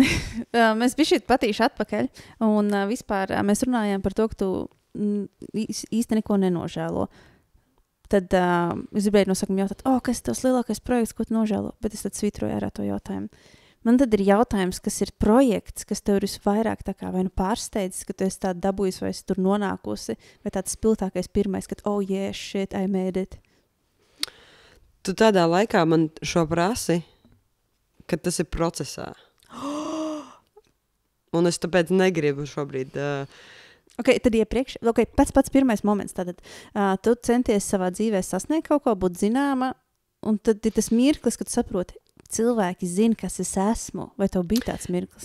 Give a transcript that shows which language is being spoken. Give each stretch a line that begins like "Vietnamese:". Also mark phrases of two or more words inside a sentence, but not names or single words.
Latvian: Mēs bišķīt patīši atpakaļ, un vispār mēs runājām par to, ka tu īsti neko nenožēlo. Tad es gribēju no sākuma jautāt, kas ir tavs lielākais projekts, ko tu nožēlo? Bet es tad svītroju ārā to jautājumu. Man tad ir jautājums, kas ir projekts, kas tev ir visvairāk tā kā vai nu pārsteidzis, ka tu esi tādu dabūjusi vai esi tur nonākusi, vai tāds spilgtākais pirmais, kad
English: yeah, shit, I made it.
Latvian: Tu tādā laikā man šo prasi, ka tas ir procesā. Un es tāpēc negribu šobrīd... Ok, tad iepriekš, pats pirmais moments, tātad tu centies savā dzīvē sasniegt kaut ko, būt zināma, un tad ir tas mirklis, kad saproti, cilvēki zina, kas es esmu, vai tev bija tāds mirklis?